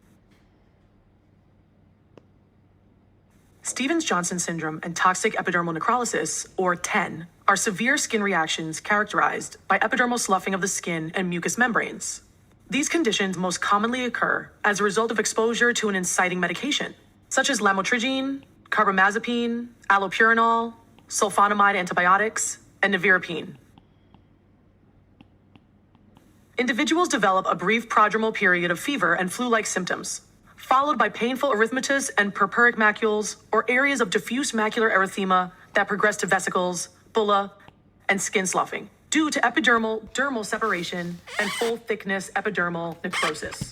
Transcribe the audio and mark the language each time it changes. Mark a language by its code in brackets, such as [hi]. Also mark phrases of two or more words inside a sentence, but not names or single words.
[en] Stevens-Johnson syndrome and toxic epidermal necrolysis, or TEN, are severe skin reactions characterized by epidermal sloughing of the skin and mucous membranes. These conditions most commonly occur as a result of exposure to an inciting medication, such as lamotrigine, carbamazepine, allopurinol, sulfonamide antibiotics, and nevirapine. Individuals develop a brief prodromal period of fever and flu-like symptoms, followed by painful erythematous and purpuric macules or areas of diffuse macular erythema that progress to vesicles, bulla, and skin sloughing due to epidermal-dermal separation and full-thickness epidermal necrosis.